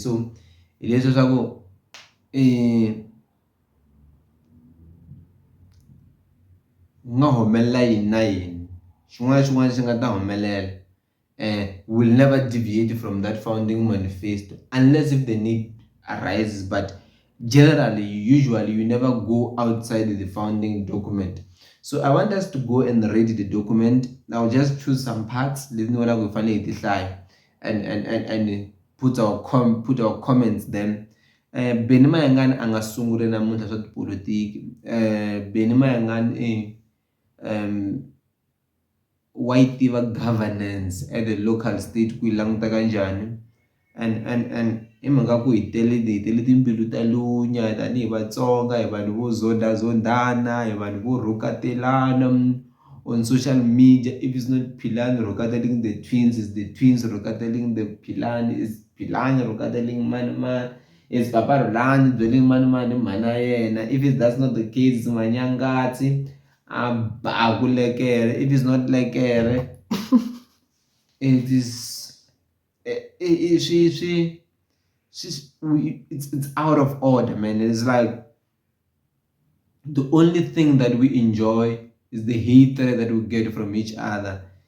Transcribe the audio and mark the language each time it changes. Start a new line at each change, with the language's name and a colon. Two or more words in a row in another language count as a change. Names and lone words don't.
English: So it is also will never deviate from that founding manifesto unless if the need arises, but generally, usually you never go outside the founding document. So I want us to go and read the document. I'll just choose some parts, and put our comments then.
Tsonga: Benny Mayengani angasungule namuntlha swa tipolitiki. Benny Mayengani
English: white governance at the local state
Tsonga: ku languta kanjani, and i mhaka ku hi tele timbilu ta lunya tanihi Vatsonga, hi vanhu vo zondana, hi vanhu vo rhukatelana
English: on social media. If it's not Philani rhukateling the twins, it's the twins rhukateling the Philani, it's Philani rhukateling mani, it's Papa Rolani dwelling mani mana yena. If that's not the case, it's Manyangatsi if it's not like it is it's out of order, man. It's like the only thing that we enjoy is the hatred that we get from each other.